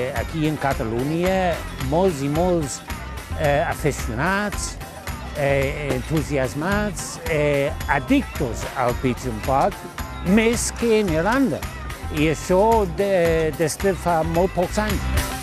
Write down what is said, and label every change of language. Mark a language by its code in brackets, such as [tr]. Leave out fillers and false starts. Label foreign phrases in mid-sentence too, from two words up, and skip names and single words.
[ca] aquí en Catalunya molts i molts aficionats, entusiasmats, addictos al [en] pitch and putt, [ca] més que en Irlanda. I això des de fa molt pocs anys.